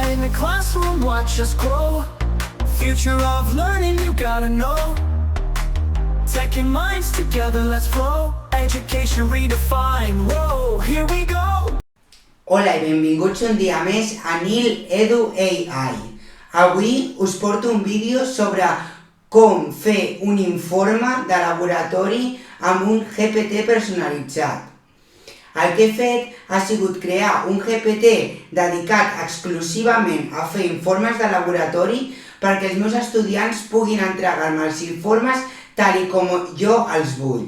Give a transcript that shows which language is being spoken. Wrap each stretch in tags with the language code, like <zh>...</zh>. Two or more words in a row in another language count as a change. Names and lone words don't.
<en>classroom, watch us grow. Future of learning, you gotta know. Taking minds together, let's flow. Education redefined, whoa, here we go.</en> <ca>Hola i benvinguts un dia més a Nil Edu AI. Avui us porto un vídeo sobre com fer un informe de laboratori amb un GPT personalitzat. El que he fet ha sigut crear un GPT dedicat exclusivament a fer informes de laboratori perquè els meus estudiants puguin entregar-me els informes tal com jo els vull.</ca>